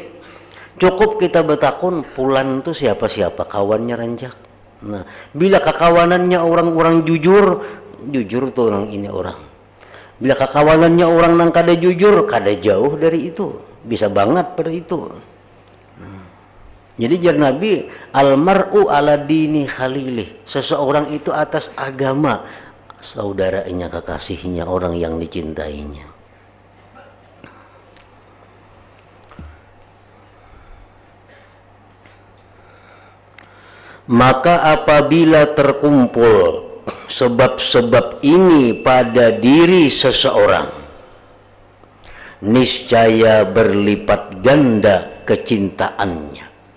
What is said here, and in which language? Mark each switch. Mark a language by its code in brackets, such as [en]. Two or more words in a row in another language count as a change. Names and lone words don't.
[bjn] Cukup kita bertakun Pulan itu siapa-siapa kawannya ranjak. Nah, bila kekawanannya orang-orang jujur tuh orang ini orang. Bila kekawanannya orang nang kada jujur, kada jauh dari itu, bisa banget pada itu. Jadi jar Nabi, [ar] المرء على دين خليله, [id] seseorang itu atas agama saudaranya, kekasihnya, orang yang dicintainya. Maka apabila terkumpul sebab-sebab ini pada diri seseorang, niscaya berlipat ganda kecintaannya.